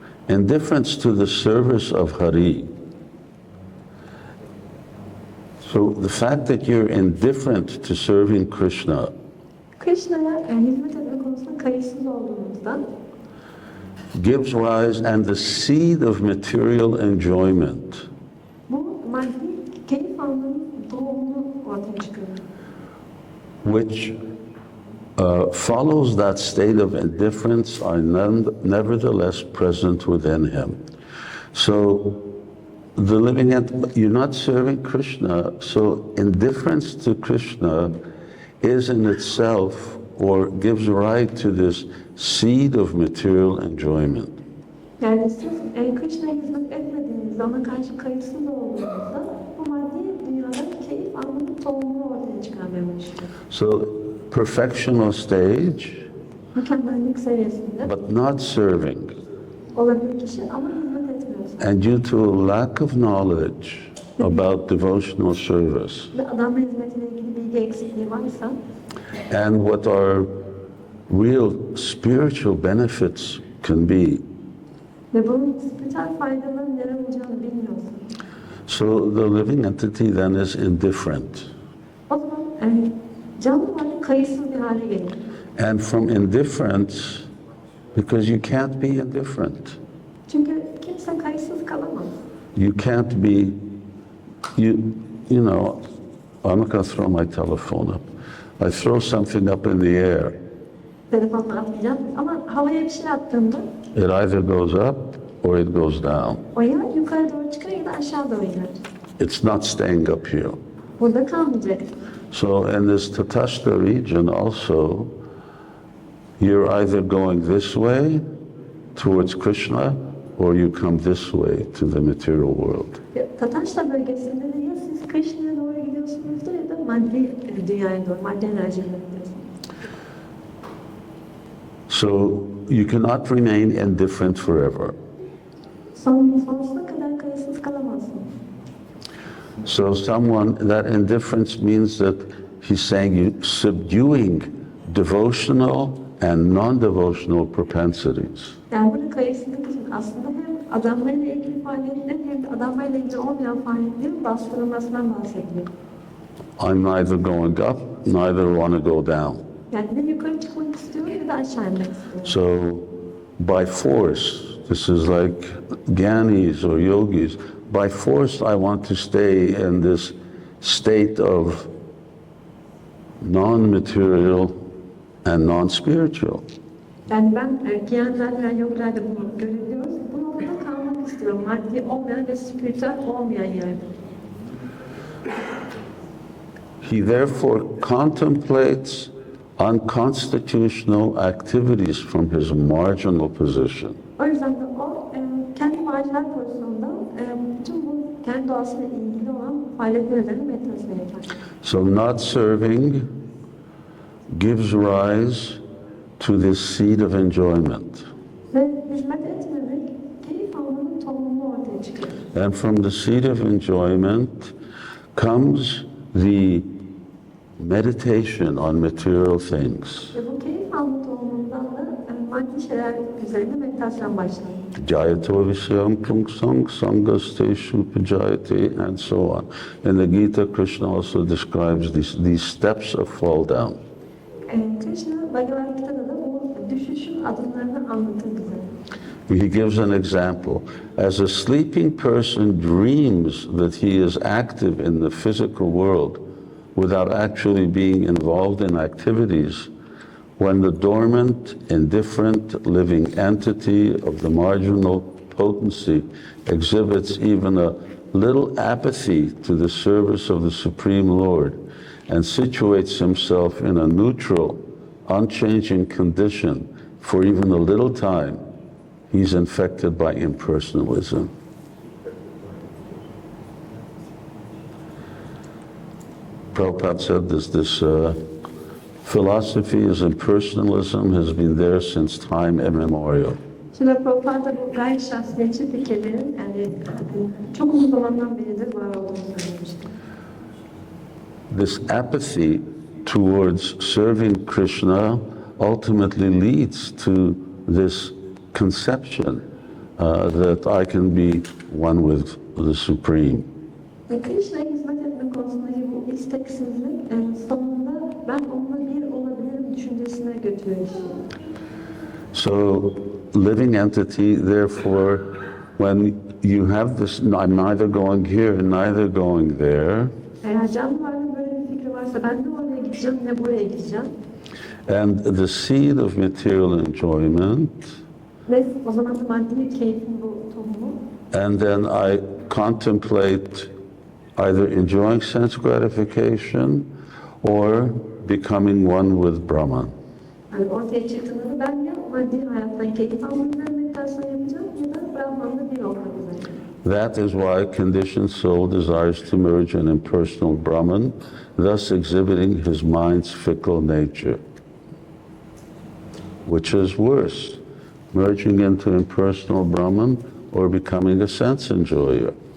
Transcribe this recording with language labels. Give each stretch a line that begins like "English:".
English: Indifference to the service of Hari. So the fact that you're indifferent to serving Krishna
Turkish: Krishna'ya hizmet etme konusunda kayıtsız olduğumuzdan
English: gives rise, and the seed of material enjoyment
Turkish: bu maddi keyif almanın doğumunu ortaya çıkıyor.
English: which follows that state of indifference are nevertheless present within him. So the living you're not serving Krishna, so indifference to Krishna is in itself, or gives right to this seed of material enjoyment.
Turkish: Yani siz Krishna'ya hizmet etmediğinizde, ona karşı kayıtsız olduğunuzda bu maddi dünyadan keyif almanın tohumunu ortaya çıkarmaya başlıyor.
English: So perfectional stage,
Turkish: Mükemmellik seviyesinde
English: but not serving.
Turkish: olabilir kişi ama hizmet etmiyorsa.
English: And due to a lack of knowledge about devotional service
Turkish: Ve adamla hizmetiyle ilgili bilgi eksikliği varsa
English: and what our real spiritual benefits can be.
Turkish: ve bunun spiritüel faydalarının neler olacağını bilmiyorsa.
English: So the living entity then is indifferent.
Turkish: O zaman canlı varlık kayıtsız bir hale gelir.
English: And from indifference, because you can't be indifferent.
Turkish: Çünkü kimse kayıtsız kalamaz.
English: You can't be, you know, I'm not going to throw my telephone up. I throw something up in the air.
Turkish: Telefonla atmayacağım ama havaya bir şey attığımda
English: It either goes up or it goes down.
Turkish: o ya yukarı doğru çıkar ya da aşağı doğru iner.
English: It's not staying up here.
Turkish: Burada kalmayacak.
English: So in this Tatashta region also, you're either going this way towards Krishna, or you come this way to the material world.
Turkish: Tataşta bölgesinde de ya siz Krishna'ya doğru gidiyorsunuzdur ya da maddi dünyaya doğru, maddi enerjiye gidiyorsunuz.
English: So you cannot remain indifferent forever.
Turkish: Sonsuza kadar kayıtsız kalamazsınız.
English: So that indifference means that he's saying you subduing devotional and non-devotional propensities.
Turkish: Yani burada kayıtsızlık için aslında hem adamlarla ilgili faaliyetlerin hem de adamlarla ilgili olmayan faaliyetlerin bastırılmasından bahsediyor.
English: I'm neither going up, neither want to go down.
Turkish: Yani ne yukarı çıkmak istiyor ne de aşağı inmek istiyor.
English: So, by force, this is like Gyanis or yogis, by force I want to stay in this state of non-material and non-spiritual.
Turkish: Yani ben giyenler veya yogilerle bunu görebiliyoruz. Bu noktada kalmak istiyorum. Maddi olmayan ve spiritüel olmayan yerde.
English: He therefore contemplates unconstitutional activities from his marginal position.
Turkish: O yüzden de o kendi marjinal pozisyonda bütün bu kendi doğasıyla ilgili olan faaliyetler üzerine meditasyon yapar.
English: So not serving gives rise to this seed of enjoyment.
Turkish: Ve hizmet etmemek keyif almanın tohumunu ortaya çıkarır.
English: And from the seed of enjoyment comes the meditation on material things.
Turkish: Ve bu keyif alma tohumundan da maddi şeyler üzerinde meditasyon başlar.
Sanskrit: Jayato Vishyam Pungsang Sangasteshu Pajayate
English: and so on. In the Gita, Krishna also describes these steps of fall down.
Turkish: Krishna Bhagavad Gita'da da bu düşüşün adımlarını anlatır bize.
English: He gives an example. As a sleeping person dreams that he is active in the physical world without actually being involved in activities, when the dormant, indifferent living entity of the marginal potency exhibits even a little apathy to the service of the Supreme Lord and situates himself in a neutral, unchanging condition for even a little time, he's infected by impersonalism. Prabhupada said this philosophy is impersonalism has been there since time immemorial.
Turkish: Şimdi Prabhupada bu gayri şahsiyetçi fikirlerin yani çok uzun zamandan beridir var olduğunu söylemişti.
English: This apathy towards serving Krishna ultimately leads to this conception that I can be one with the Supreme.
Turkish: Ve Krishna'ya hizmet etme konusundaki bu isteksizlik sonunda ben onunla bir olabilirim düşüncesine götürüyor.
English: So, living entity, therefore, when you have this, I'm neither going here and neither going there,
Turkish: Eğer canlı varlığın böyle bir fikri varsa ben ne oraya gideceğim ne buraya gideceğim.
English: and the seed of material enjoyment,
Turkish: Ve o zaman da maddi keyfin bu tohumu.
English: and then I contemplate either enjoying sense gratification or becoming one with Brahman.
Turkish: Yani ortaya çıktığında ben ya maddi hayattan keyif almanın meditasyon yapacağım ya da Brahman'la bir olmak üzere.
English: That is why conditioned soul desires to merge an impersonal Brahman, thus exhibiting his mind's fickle nature. Which is worse, merging into impersonal Brahman or becoming a sense enjoyer?